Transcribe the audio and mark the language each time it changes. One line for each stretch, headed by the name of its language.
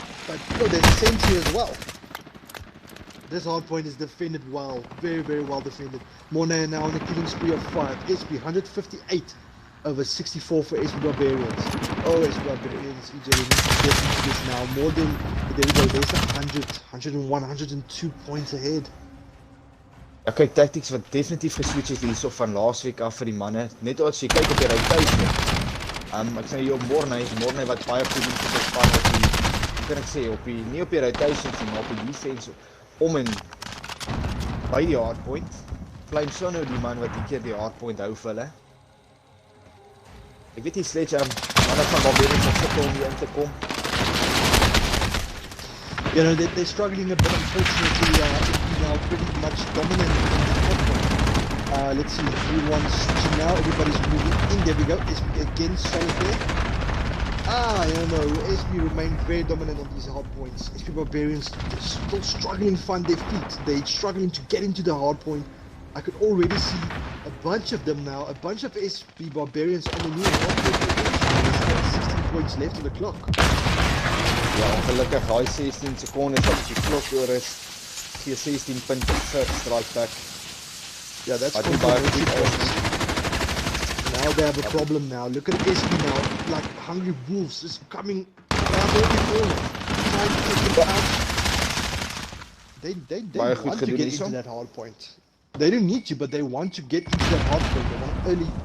English: But there's a sentry as well. This hardpoint is defended well, very, very well defended. Morne now on a killing spree of 5. SB 158 over 64 for SB Barbarians. Oh, SB Barbarians, EJ, we need to get into this now. More than, there we go, there's 100, 101, 102 points ahead.
Afrikaans: Ja, kyk, tactics wat definitief geswitch het hierso van laasweek af vir die manne. Net as jy kyk op die rotation. Ek sê hier op Morne wat baie goed doen vir sy span op die, kan ek sê, nie op die rotation, maar op die defense, om en by die hardpoint. Flame Sono die man wat die keer die hardpoint hou vir hulle. Ek weet nie, Sledge, manne van Barbarians wat sukkel om hier in te kom.
English: You know, they're struggling a bit, unfortunately, now pretty much dominant in the hardpoint. Let's see, everyone's switching now, everybody's moving in, there we go, SB again, solid there. SB remain very dominant on these hard points. SB Barbarians still struggling to find their feet. They're struggling to get into the hard point. I could already see a bunch of them now, a bunch of SB Barbarians on the new hard point. 16 points left on the clock.
Afrikaans: Ja, ongelukkig, hy 16 secondes wat die klok oor is, gee 16 punte vir strike back.
English: Yeah, that's
Afrikaans: baie goed awesome.
English: Now they have a problem now. Look at SB now, like hungry wolves is coming around every corner, trying to take them out. They want to get into that hard point. They don't need to, but they want to get into that hard point.